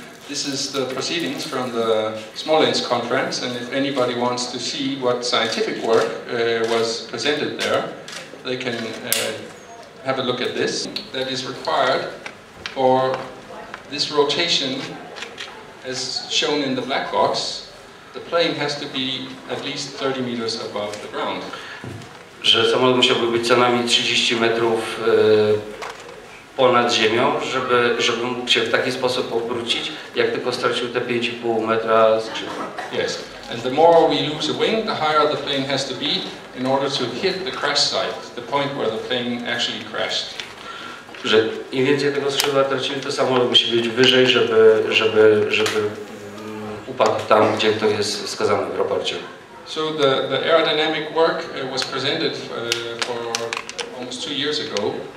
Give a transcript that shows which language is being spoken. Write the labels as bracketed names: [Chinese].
[English] This is the proceedings from the Smolensk conference, and if anybody wants to see what scientific work was presented there, they can have a look at this. That is required for this rotation, as shown in the black box. The plane has to be at least 30 meters above the ground. [Polish] Że samolot musiałby być co najmniej 30 metrów ponad ziemią, żeby mógł się w taki sposób obrócić, jak tylko stracił te 5,5 metra skrzydła. [English] Yes, and the more we lose a wing, the higher the plane has to be in order to hit the crash site, the point where the plane actually crashed. [Polish] Że im więcej tego skrzydła tracimy, to samolot musi być wyżej, żeby upadł tam, gdzie to jest wskazane w raporcie. [English] So the aerodynamic work was presented for almost 2 years ago.